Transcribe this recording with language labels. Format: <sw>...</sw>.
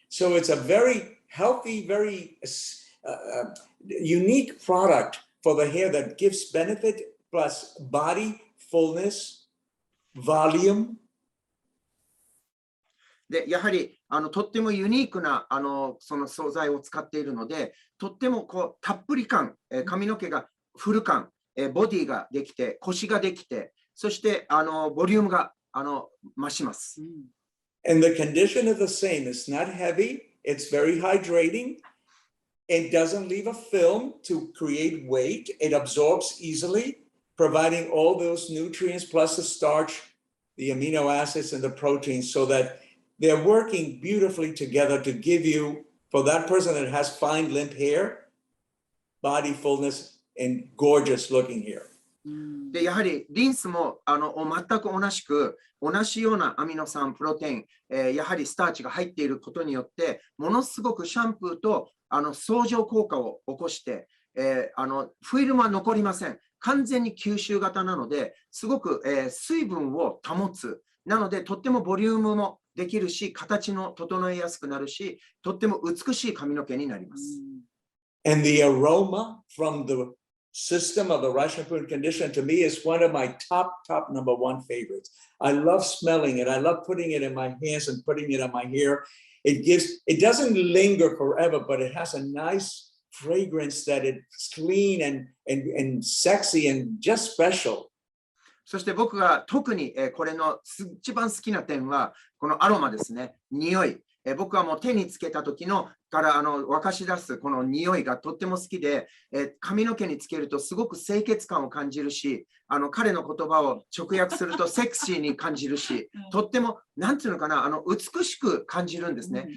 <en>So it's a very healthy, very unique product for the hair that gives benefit plus body, fullness, volume.</en> <ja>で、やはりとってもユニークなその素材を使っているので、とってもこうたっぷり感、髪の毛がフル感、ボディができて、腰ができて、そしてボリュームが増します。</ja> <en>And the condition is the same. It's not heavy. It's very hydrating. It doesn't leave a film to create weight. It absorbs easily, providing all those nutrients plus the starch, the amino acids, and the proteins so that they're working beautifully together to give you, for that person that has fine limp hair, body fullness, and gorgeous looking hair.</en> <ja>で、やはりリンスも全く同じようなアミノ酸、プロテイン、やはりスターチが入っていることによって、ものすごくシャンプーと相乗効果を起こして、フィルムは残りません。完全に吸収型なので、すごく、水分を保つ。なので、とってもボリュームもできるし、形の整えやすくなるし、とっても美しい髪の毛になります。</ja> <en>And the aroma from the system of the rice shampoo and conditioner to me is one of my top number one favorites. I love smelling it. I love putting it in my hands and putting it on my hair. It doesn't linger forever, but it has a nice fragrance that it's clean and sexy and just special.</en> <ja>そして僕が特にこれの一番好きな点は、このアロマですね、匂い。僕はもう手につけた時のから沸かし出すこの匂いがとっても好きで、髪の毛につけるとすごく清潔感を感じるし、彼の言葉を直訳するとセクシーに感じるし、とっても、なんていうのかな、美しく感じるんですね。</ja>